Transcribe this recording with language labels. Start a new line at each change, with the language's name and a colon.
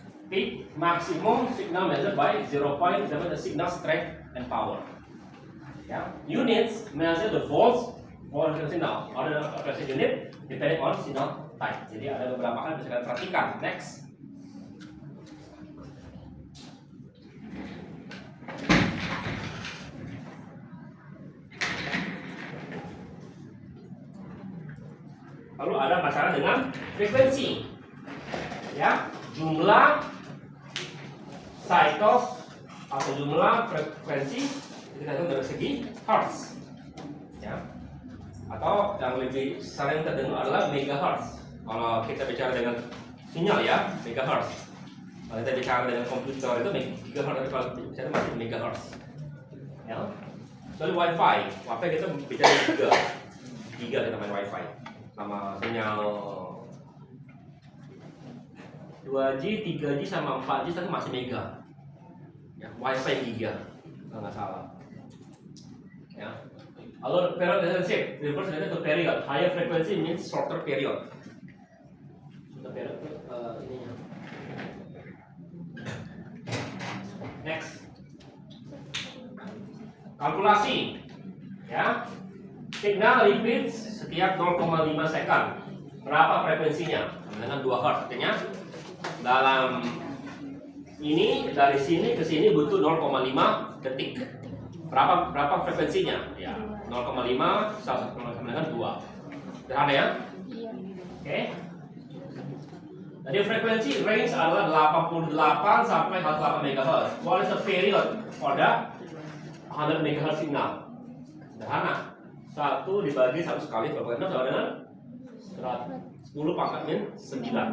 English: Peak maximum signal measured by 0.7 the signal strength and power. Ya. Units measure the volts, for signal, order of operation unit depending on signal type.
Indonesian: Jadi ada beberapa hal yang bisa kalian perhatikan.
English: Next.
Indonesian: Lalu ada masalah dengan frekuensi, ya, jumlah cycles atau jumlah frekuensi kita hitung dari segi hertz, ya, atau yang lebih sering terdengar adalah megahertz. Kalau kita bicara dengan sinyal, ya, megahertz. Kalau kita bicara dengan komputer itu gigahertz, tapi kalau bicara masih megahertz, ya. Soalnya wifi kita bicara giga kita main wifi. Sama sinyal 2G, 3G sama 4G tapi masih mega. Ya, wifi giga, kalau nggak salah. Ya.
English: Lalu period relationship, reverse related to period. Higher frequency means shorter period. Shorter period
Indonesian: itu ininya.
English: Next,
Indonesian: kalkulasi, ya.
English: Signal repeats
Indonesian: setiap 0,5
English: second.
Indonesian: Berapa frekuensinya? Dengan 2 Hz. Artinya dalam ini dari sini ke sini butuh 0,5 detik. Berapa frekuensinya? Ya, 0,5 sama dengan 2. Sederhana, ya? Oke. Jadi frekuensi range adalah 88 sampai 108 MHz.
English: What is the period for the 100 MHz signal?
Indonesian: Sederhana. 1 dibagi 1 sekali berapa sama dengan 10 pangkat min 9.